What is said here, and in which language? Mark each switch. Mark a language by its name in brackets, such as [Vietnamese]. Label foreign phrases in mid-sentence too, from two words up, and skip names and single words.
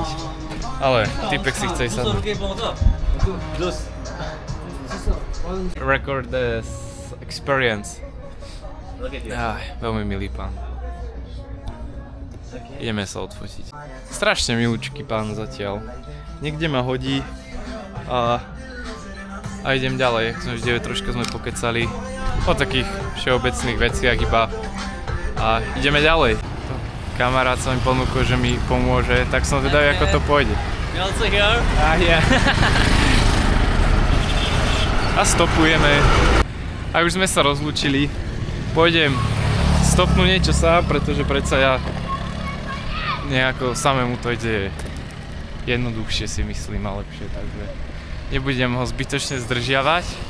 [Slovak] Ale typek si chce ísť sadnúť. [English] Record the experience. [Slovak] Veľmi milý pán. Ideme sa odfotiť. Strašne milúčky pán zatiaľ. Niekde ma hodí a idem ďalej. Jak sme vždy troška sme pokecali o takých všeobecných veciach iba. A ideme ďalej. Kamarát sa mi ponúkol, že mi pomôže, tak som zvedavý, ako to pôjde. [English] You also here? Yeah. [Slovak] A stopujeme. A už sme sa rozlúčili. Pôjdem stopnúť niečo sám, pretože predsa ja nejako samému to ide jednoduchšie, si myslím, a lepšie, takže nebudem ho zbytočne zdržiavať.